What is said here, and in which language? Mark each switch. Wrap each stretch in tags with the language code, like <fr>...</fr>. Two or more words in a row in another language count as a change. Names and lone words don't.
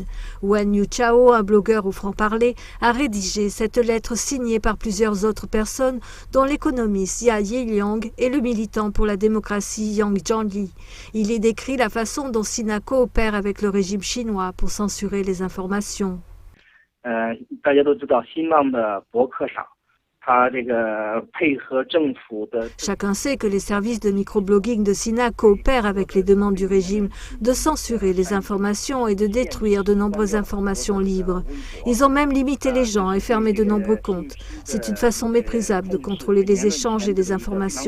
<fr>Wen Yuchao, un blogueur au franc-parler, a rédigé cette lettre signée par plusieurs autres personnes, dont l'économiste Jia Yiliang et le militant pour la démocratie Yang Zhongli. Il y décrit la façon dont Sina coopère avec le régime chinois pour censurer les informations.</fr> <zh>大家都知道，新浪的博客上，它这个配合政府的。</zh> <fr>Chacun sait que les services de microblogging de Sina coopèrent avec les demandes du régime de censurer les informations et de détruire de nombreuses informations libres. Ils ont même limité les gens et fermé de nombreux comptes. C'est une façon méprisable de contrôler les échanges et les informations.</fr>